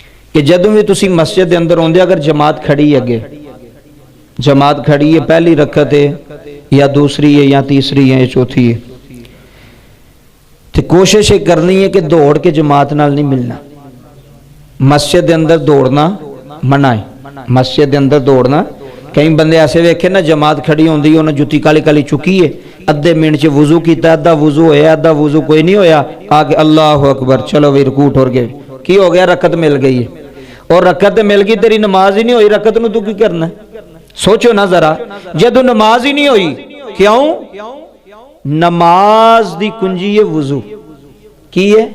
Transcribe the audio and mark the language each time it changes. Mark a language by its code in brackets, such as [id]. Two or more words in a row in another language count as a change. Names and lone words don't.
[pa] کہ جدوں بھی تسی مسجد دے اندر ہوندے اگر جماعت کھڑی اگے، جماعت کھڑی ہے، پہلی رکعت ہے یا دوسری ہے یا تیسری ہے یا چوتھی ہے، تو کوشش کرنی ہے کہ دوڑ کے جماعت نال نہیں ملنا۔ مسجد دے اندر دوڑنا منع ہے، مسجد دے اندر دوڑنا۔ کئی بندے ایسے ویکھے نا جماعت کھڑی ہوندی انہاں جُتی کالی کالی چکی ہے، ادھے منٹ چ وضو کیتا، ادھا وضو ہویا، ادھا وضو کوئی نہیں ہویا، آگے اللہ اکبر چلو بھی رکوع ٹر گئے، کی ہو گیا؟ رکعت مل گئی ہے، اور رکعت مل گئی تیری نماز ہی نہیں ہوئی، رکعت نو تو کی کرنا ہے؟ سوچو نا ذرا، جدو نماز ہی نہیں ہوئی، کیوں؟ نماز دی کنجی ہے وضو، کی ہے؟